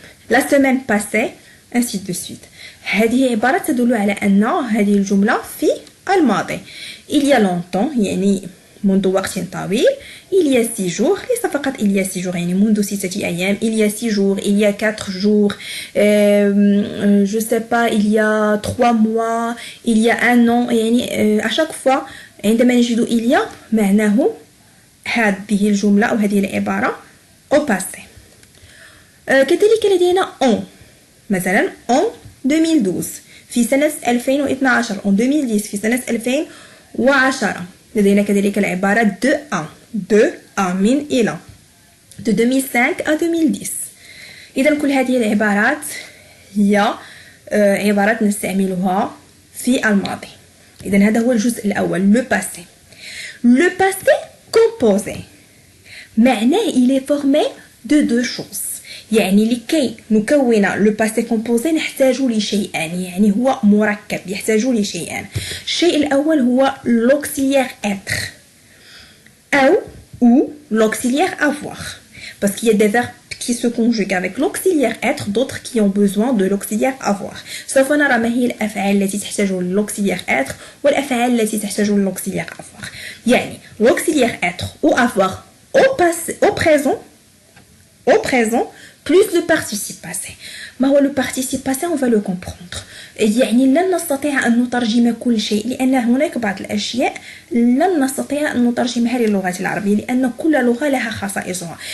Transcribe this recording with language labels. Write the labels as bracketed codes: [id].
[fr] la semaine passée ainsi de suite. [ar] هذه عبارة تدل على أن هذه الجملة في الماضي. [fr] il y a longtemps [ar] يعني منذ وقت طويل. [fr] il y a 6 jours [ar] ليس فقط [fr] il y a 6 jours [ar] يعني منذ 6 أيام. [fr] il y a 6 jours، il y a 4 jours، je sais pas il y a 3 mois، il y a 1 an. [ar] يعني [fr] à chaque fois [ar] عندما نجد il y a معناه هذه الجملة أو هذه العبارة au passé. كذلك لدينا en، مثلا en 2012 في سنة 2012، en 2010 في سنة 2010. لدينا كذلك العبارة de à من إلى، de 2005 à 2010. إذا كل هذه العبارات هي عبارات نستعملها في الماضي. إذا هذا هو الجزء الأول le passé. [fr] le passé composé معناه il est formé de deux choses. [ar] يعني لكي نكون لو باسي كومبوزي نحتاج لشيئان، يعني هو مركب يحتاج لشيئان. الشيء الأول هو [fr] l'auxiliaire être ou l'auxiliaire avoir, parce qu'il y a des verbes qui se conjuguent avec l'auxiliaire être, d'autres qui ont besoin de l'auxiliaire avoir. [ar] سوف نرى ما هي الأفعال التي تحتاج للauxiliaire être والأفعال التي تحتاج للauxiliaire avoir. [fr] يعني l'auxiliaire être ou avoir au présent plus le participe passé. [ar] ما هو [fr] le participe passé؟ on va le comprendre. [ar] يعني لن نستطيع أن نترجم كل شيء، لأن هناك بعض الأشياء لن نستطيع أن نترجمها للغة العربية، لأن كل لغة لها خصائصها.